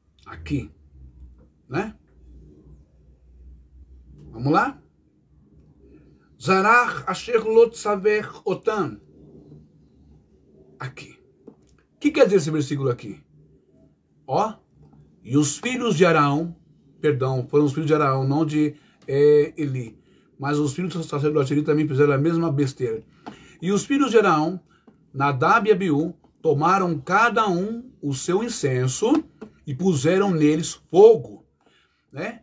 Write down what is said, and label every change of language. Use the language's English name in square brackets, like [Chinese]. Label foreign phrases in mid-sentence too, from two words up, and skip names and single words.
[Portuguese] Aqui, né? Vamos lá? [Hebrew] Zarach asher lo tzaver otan. [Portuguese] Aqui. O que quer dizer esse versículo aqui? Ó, e os filhos de Arão, perdão, foram os filhos de Arão, não de Eli, mas os filhos do sacerdote Eli também fizeram a mesma besteira. E os filhos de Arão, Nadab e Abiú, tomaram cada um o seu incenso e puseram neles fogo, né?